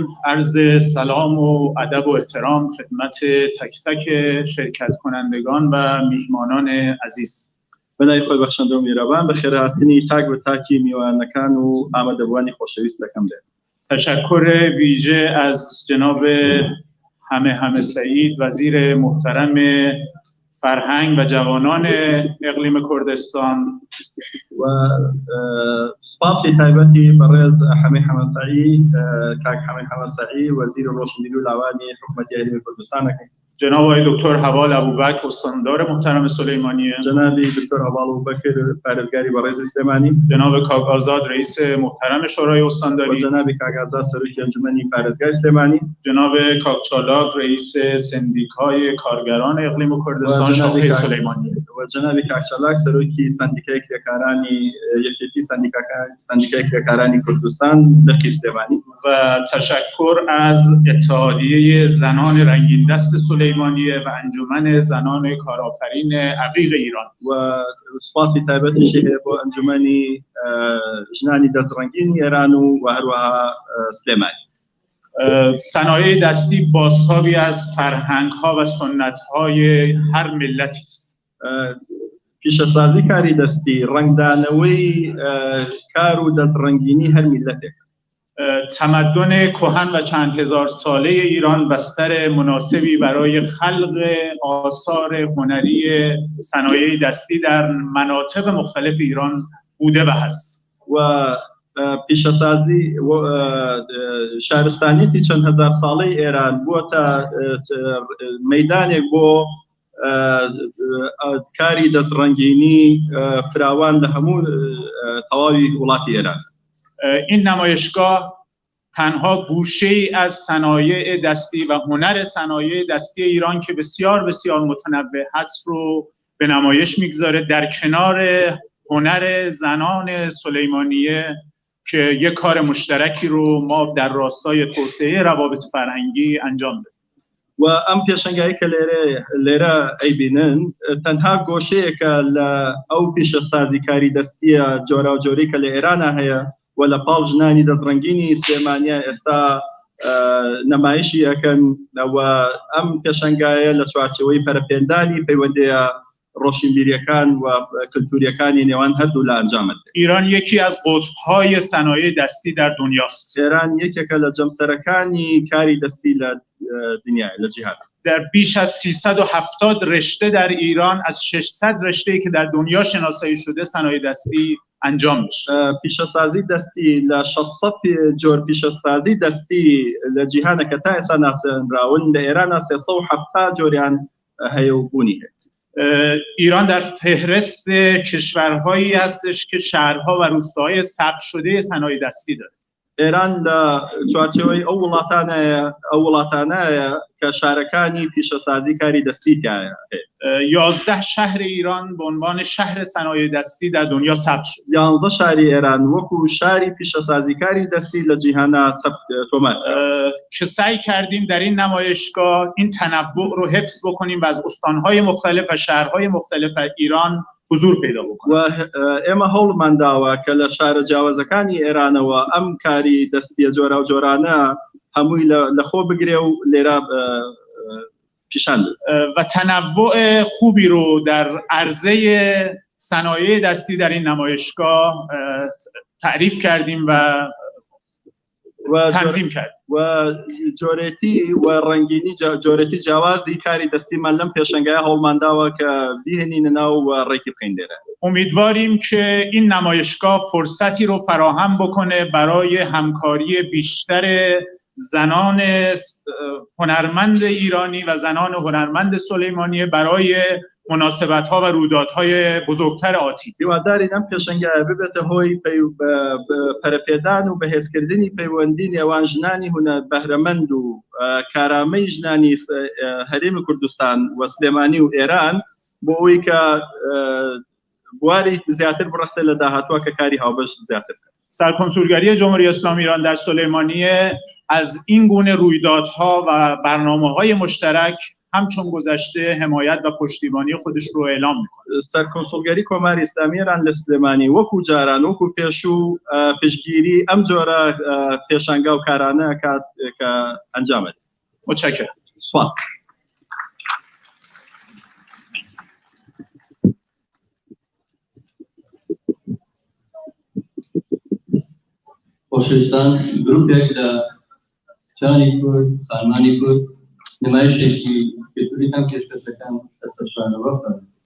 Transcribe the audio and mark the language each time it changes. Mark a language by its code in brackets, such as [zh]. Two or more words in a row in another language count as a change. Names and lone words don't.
[fa] عرض سلام و ادب و احترام خدمت تک تک شرکت کنندگان و میهمانان عزیز. [ckb] بەنای خۆی بەخشەندە و میێرەبان بە خێرهاتنی تاک بە تاکی میوانەکان و ئامادەبوانی خۆشەویستەکەم لێ. [fa] تشکر ویژه از جناب همه سعید، وزیر محترم فرهنگ و جوانان اقلیم کردستان [ckb] و سپاسی تایبەتی بەڕێز حەمە سەعید، کاک حەمە سەعید وەزیر ڕۆشنبیری و لاوانی حکوومەتی هەرێمی کوردستانەکەی، [fa] جناب آقای دکتر حوال ابوبکر استاندار محترم سلیمانیه، [ckb] جناب دکتر حوال ابوبکر پارێزگاری بەڕێز سلێمانی، [fa] جناب کاکآزاد رئیس محترم شورای استانداری [ckb] و جناب کاکآزاد سەرۆکی ئەنجومەنی پارێزگای سلێمانی، [fa] جناب کاکچالاک رئیس سندیکای کارگران اقلیم کردستان شاخه سلیمانیه [ckb] و جناب کاکچالاک سەرۆکی سندیکای کرێکارانی یەکێتی سندیکای کرێکارانی کوردستان لەقی سلێمانی. [fa] و تشکر از اتحادیه زنان رنگین دست سلیمانیه و انجمن زنان کارآفرین عقیق ایران [ckb] و سپاسی تایبەتیشی هەیە بۆ ئەنجومەنی ژنانی دەستڕەنگینی ئێران و هەروەها سلێمانی. [fa] صنایع دستی بازتابی از فرهنگ‌ها و سنت‌های هر ملتی است. [ckb] پیشەسازی کاری دەستی ڕەنگدانەوەی کار و دەستڕەنگینی هەر میلەتێک. [fa] تمدن کهن و چند هزار ساله ایران بستر مناسبی برای خلق آثار هنری صنایع دستی در مناطق مختلف ایران بوده و هست. [ckb] و پیشەسازی شارستانیەتی چەند هزار ساڵەی ئێران بووە مەیدانێک بۆ کاری دەستڕەنگینی فراوان لە هەموو تەواوی وڵاتی ئێران. [fa] این نمایشگاه تنها گوشه‌ای از صنایع دستی و هنر صنایع دستی ایران که بسیار بسیار متنوع هست رو به نمایش میگذاره در کنار هنر زنان سلیمانیه که یک کار مشترکی رو ما در راستای توسعه روابط فرهنگی انجام دادیم. [ckb] و ئەم پێشەنگایی کە لێرە ئەیبینن تەنها گۆشەیەکە لە ئەو پیشەسازی کاری دەستیە جۆرا و جۆرەی کە لە ئێرانە هەیە و لە پاڵ ژنانی دەستڕەنگینی سلێمانیە ئێستا نەمایشی ئەکەن و ئەم پێشەنگایە لە چوارچێوەی پەرەپێندانی پەیوەندیە ڕۆشنبیریەکان و کلتوریەکانی نێوان هەردوو لە ئەنجامت. [fa] ایران یکی از قطب‌های صنایع دستی در دنیاست. [ckb] ایران یکێکە لە جەمسەرەکانی کاری دەستی لە دنیای لە جیهان. [fa] در بیش از 370 رشته در ایران از 600 رشته‌ای که در دنیا شناسایی شده صنایع دستی انجام میشه. [ckb] پیشەسازی دەستی لە 600 جۆر پیشەسازی دەستی لە جیهانە کە تا ئێستا ناسێنراون لە ئێرانە 370 جۆریان هەیە و بوونی هەیە. [fa] ایران در فهرست کشورهایی هستش که شهرها و روستاهای ثبت شده صنایع دستی داره. [ckb] ایران لە چوارچێوەی ئەو وڵاتانەیە کە شارەکانی پیشەسازی کاری دەستی تایە. [fa] 11 شهر ایران به عنوان شهر صنایع دستی در دنیا ثبت شد. [ckb] 11 شاری ایران وەکو شاری پیشەسازی کاری دەستی لە جیهانە تۆمار. [fa] که سعی کردیم در این نمایشگاه این تنوع رو حفظ بکنیم و از استانهای مختلف و شهرهای مختلف ایران حضور پیدا بکنیم. [ckb] و ئێمە هەوڵمان داوە کە لە شارە جیاوازەکانی ئێرانەوە ئەم کاری دەستیە جۆرا و جۆرانە هەمووی لەخۆ بگرێ و لێرە پیشان [fa] و تنوع خوبی رو در عرضه صنایع دستی در این نمایشگاه تعریف کردیم و تنظیم کردیم. [ckb] و جۆرێتی و ڕەنگینی جۆرێتی جیاوازی کاری دەستیمان لەم پێشەنگایە هەوڵمان داوە کە بیهێنینە ناو و ڕێکی بخەین لێرە. [fa] امیدواریم که این نمایشگاه فرصتی رو فراهم بکنه برای همکاری بیشتر زنان هنرمند ایرانی و زنان هنرمند سلیمانیه برای مناسبت‌ها و رویدادهای بزرگتر آتی. [ckb] هیوادارین ئەم پێشەنگایە ببێتە هۆی پەرەپێدان و بەهێزکردنی پەیوەندی نێوان ژنانی بەهرەمەند و کارامەی ژنانی هەرێمی کوردستان و سلێمانی و ئێران بۆ ئەوەی کە بواری زیاتر بڕەسێ لە داهاتووە کە کاری هاوبەش زیاتر بکات. [fa] سرکنسولگری جمهوری اسلامی ایران در سلیمانیه از این گونه رویدادها و برنامه‌های مشترک همچون گذشته حمایت و پشتیبانی خودش رو اعلام میکنه. [ckb] سرکنسولگری کۆماری ئیسلامی ایران لە سلێمانی وەکو جاران وەکو پێشوو پشتگیری ئەم جۆرە پێشانگا و کارانە کات کە ئەنجامێت. [fa] متشکرم. [ckb] سپاس. خۆشەویستان گروپێک لە جانی کورد خانمانی کورد نمایشێکی کلتوریتان پێشکەشەکان دەستەشانەوە بکەن.